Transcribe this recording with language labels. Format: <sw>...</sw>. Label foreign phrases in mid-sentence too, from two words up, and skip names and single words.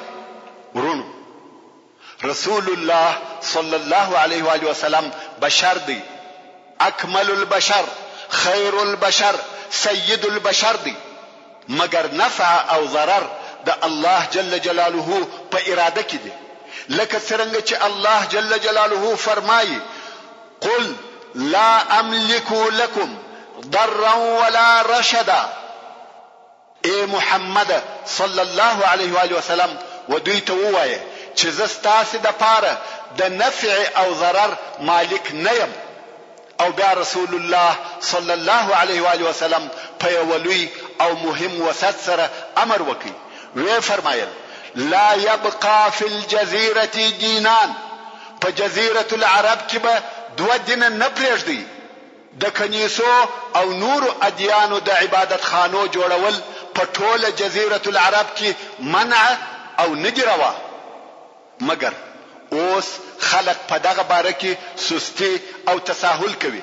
<ps>ورونو رسول الله</ps> <ar>صلی الله علیه و آله وسلم</ar> <ps>بشر دی،</ps> <ar>اکمل البشر، خیر البشر، سید البشر</ar> <ps>دی. مگر نفع او ضرر د الله</ps> <ar>جل جلاله</ar> <ps>په اراده کې دی. لکه څنګه چې الله</ps> <ar>جل جلاله</ar> <ps>فرمایي</ps> <ar>قل لا املك لكم ضرا ولا رشدا.</ar> <ps>اے محمد</ps> <ar>صلی الله علیه و آله وسلم</ar> <ps>و دوی ته ووایه چې زه ستاسو د پاره د نفع او ضرر مالک نه یم. او بیا رسول الله</ps> <ar>صلی الله علیه و آله وسلم</ar> <ps>په یو لوی او مهم وسط سره امر وکړي. وی فرمایل</ps> <ar>لا يبقى في الجزيرة دينان.</ar> <ps>په جزيرة العرب کې به دوه دین نه پرېږدي. د کنیسو او نور ادیانو د عبادت خانو جوړول په ټوله جزيرة العرب کې منع او ندی روا. مگر اوس خلق په دغه باره کې سستی او تساهل کوي.</ps>